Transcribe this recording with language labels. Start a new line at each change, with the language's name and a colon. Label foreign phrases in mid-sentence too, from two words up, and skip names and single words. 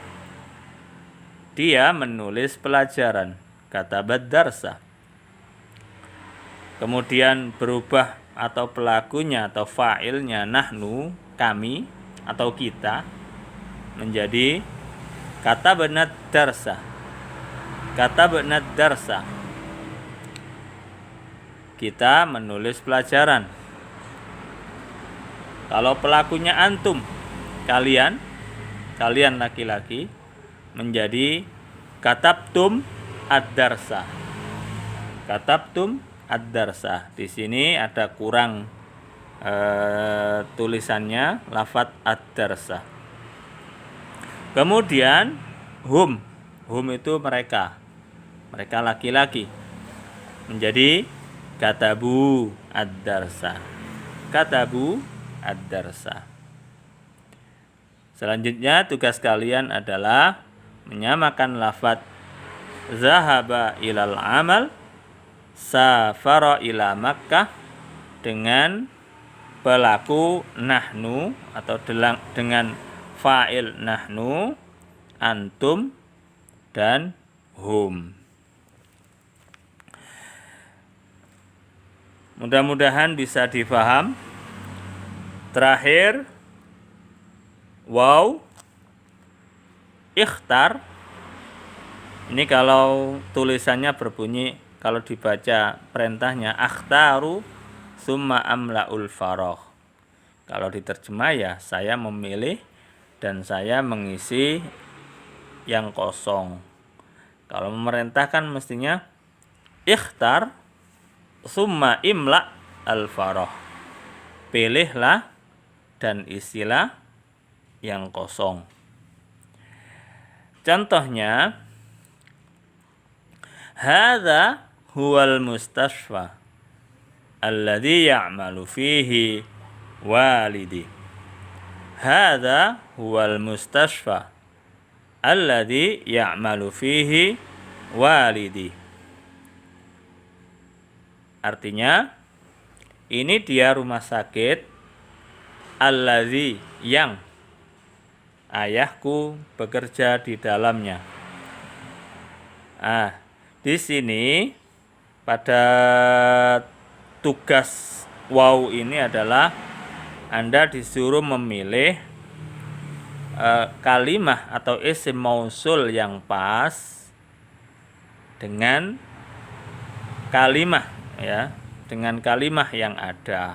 Indonesian: Dia menulis pelajaran.
Arabic: كتبت درسا.
Indonesian: Kemudian berubah atau pelakunya atau fa'ilnya nahnu, kami atau kita, menjadi
Arabic: كتبنا درسا. كتبنا درسا.
Indonesian: Kita menulis pelajaran. Kalau pelakunya antum, kalian laki-laki, menjadi
Arabic: كتبتم الدرس. كتبتم الدرس.
Indonesian: Di sini ada kurang tulisannya lafadz ad-darsa. Kemudian hum itu mereka laki-laki, menjadi
Arabic: كتبوا الدرس. كتبوا الدرس.
Indonesian: Selanjutnya tugas kalian adalah menyamakan lafadz
Arabic: ذهب إلى العمل، سافر إلى مكة
Indonesian: dengan pelaku nahnu atau dengan fa'il nahnu, antum, dan hum. Mudah-mudahan bisa difaham. Terakhir,
Arabic: واو اختر.
Indonesian: Ini kalau tulisannya berbunyi, kalau dibaca perintahnya
Arabic: أختار ثم أملأ الفراغ.
Indonesian: Kalau diterjemah ya saya memilih dan saya mengisi yang kosong. Kalau memerintahkan mestinya
Arabic: اختر ثم املأ الفراغ.
Indonesian: Pilihlah dan isilah yang kosong.
Arabic: Contohnya، هذا هو المستشفى الذي يعمل فيه والدي. هذا هو المستشفى الذي يعمل فيه والدي.
Indonesian: Artinya, ini dia rumah sakit alladhi, yang ayahku bekerja di dalamnya. Di sini pada tugas waw ini adalah Anda disuruh memilih kalimah atau
Arabic: اسم موصول
Indonesian: yang pas dengan kalimah, ya, dengan kalimah yang ada.